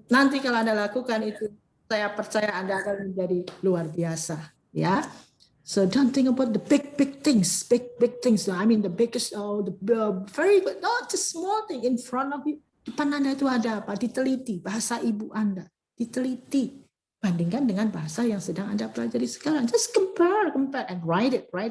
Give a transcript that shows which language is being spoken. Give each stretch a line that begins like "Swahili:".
Indonesian: nanti kalau Anda lakukan itu, saya percaya Anda akan menjadi luar biasa.
English: Ya, so don't think about the big things, big things. I mean the biggest, the very good, not just small thing in front of you.
Indonesian: Depan Anda itu ada apa? Diteliti bahasa ibu Anda, diteliti. Bandingkan dengan bahasa yang sedang Anda pelajari sekarang.
English: Just compare and write it.